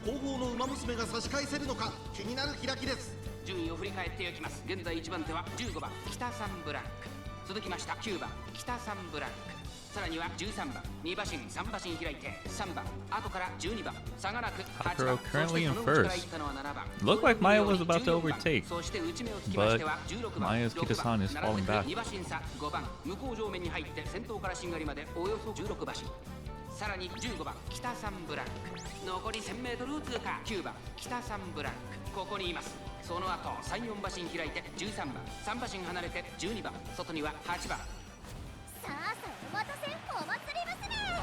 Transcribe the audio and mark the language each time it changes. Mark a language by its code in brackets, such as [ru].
[ja] 後方の馬娘が差し返せるのか気になる開きです。順位を振り返っていきます。現在1番手は15番北サンブラック続きました9番北サンブラックさらには13番2馬身3馬身開いて3番後から12番差がなく8番 [en] currently in first. Looked like Maya was about to overtake, but Maya's Kitasan is falling back. [ja] 2馬身差5番向こう上面に入って先頭からしんがりまでおよそ16馬身さらに15番北サンブラック残り 1000m を通過9番北サンブラックここにいますその後3、4馬身開いて13番3馬身離れて12番外には8番さあさあお待たせお祭り娘